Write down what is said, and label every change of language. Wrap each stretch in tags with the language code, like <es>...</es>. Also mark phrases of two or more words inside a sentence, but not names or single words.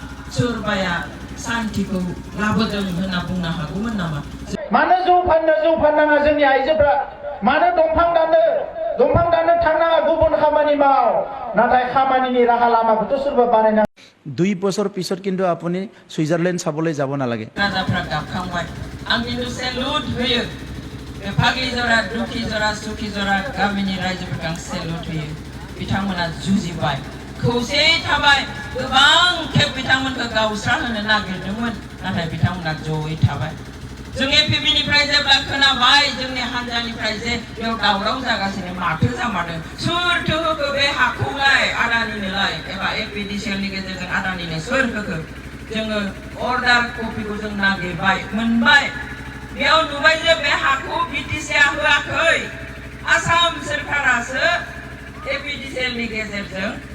<brx>सोरबाया शान्तिखौ लाबोदों होनना बुंनो हागौमोन नामा? मानो जौ फाननाङा जोंनि आइजोफ्रा मानो दंफां दाननो थांनाङा गुबुन खामानि माव नाथाय खामानिनि राहा लामाखौथ' सोरबा बानायना 2</brx> <as>বছর পিছত কিন্তু আপুনি সুইজারল্যান্ড চাবলৈ যাব নালাগে</as> <brx>राजाफ्रा गाबखांबाय आं खिन्थु सेलुट होयो बे फाग्लि जरा दुखि जरा सुखि जरा गामिनि रायजोफोरखौ आं सेलुट होयो बिथांमोना जुजिबाय खौसेयै थाबाय गोबां खेब बिथांमोनखौ गावस्रा होनो नागिरदोंमोन नाथाय बिथांमोना जयै थाबाय जों एपिबिनिफ्राय जेब्ला खोनाबाय जोंनि हान्जानिफ्राय जे बेयाव दावराव जागासिनो माथो जामारदों सोरथो होखो बे हाखौलाय आदानिनोलाय एबा एपिडिसिएलनि गेजेरजों आदानिनो सोर होखो जोङो अर्डार कपिखौ जों नागिरबाय मोनबाय बेयाव नुबाय जे बे हाखौ बिटिसिआ होआखै आसाम सोरखारासो एपिडिसिएलनि गेजेरजों</brx>